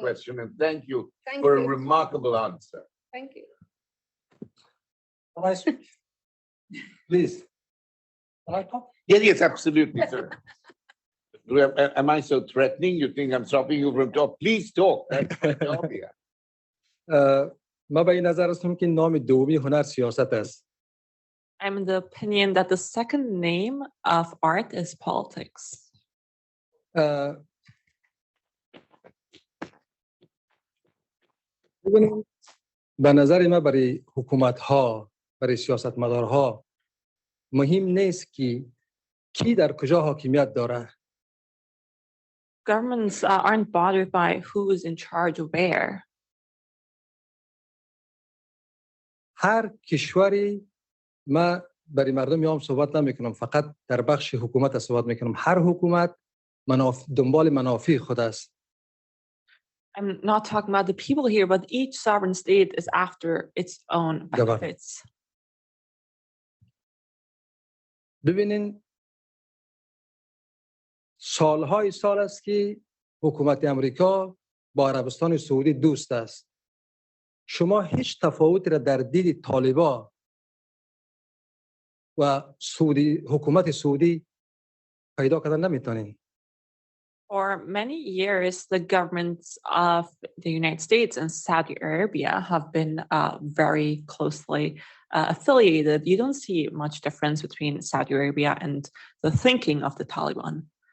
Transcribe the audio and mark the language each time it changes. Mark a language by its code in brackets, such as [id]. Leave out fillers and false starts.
[en] question, and thank you Thank for a you. remarkable answer. Thank you. Can I speak? Please. Can I talk? Yes, absolutely, sir. Am I so threatening? You think I'm stopping you from talk? Please talk. That's my job here. [fa] ما به این نظر هستم که نام دومی هنر سیاست است. [en] I'm in the opinion that the second name of art is politics. [fa] ببینید به نظر من برای حکومت ها، برای سیاستمدارها مهم نیست که کی در کجا حاکمیت داره. [en] Governments aren't bothered by who is in charge where. [fa] هر کشوری، ما برای مردم میام صحبت نمی کنم، فقط در بخش حکومت صحبت می کنم. هر حکومت دنبال منافع خود است. [en] I'm not talking about the people here, but each sovereign state is after its own benefits. [fa] ببینین سالهای سال است که حکومت امریکا با عربستان سعودی دوست است. شما هیچ تفاوتی را در دید طالبان و حکومت سعودی پیدا کردن نمیتونین. [en] For many years, the governments of the United States and Saudi Arabia have been very closely affiliated. You don't see much difference between Saudi Arabia and the thinking of the Taliban.